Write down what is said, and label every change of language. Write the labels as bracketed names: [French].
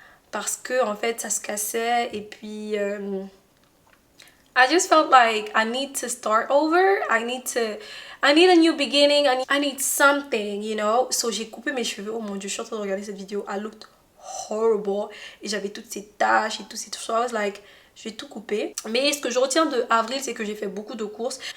[French] Parce que en fait, ça se cassait. Et puis, [English] I just felt like I need to start over. I need a new beginning. I need something, you know. [French] So, j'ai coupé mes cheveux. Oh mon Dieu, je suis en train de regarder cette vidéo. [English] I looked horrible [French] et j'avais toutes ces taches et tout ces trucs. [English] So I was [French] je vais tout couper. Mais ce que je retiens de avril, c'est que j'ai fait beaucoup de courses.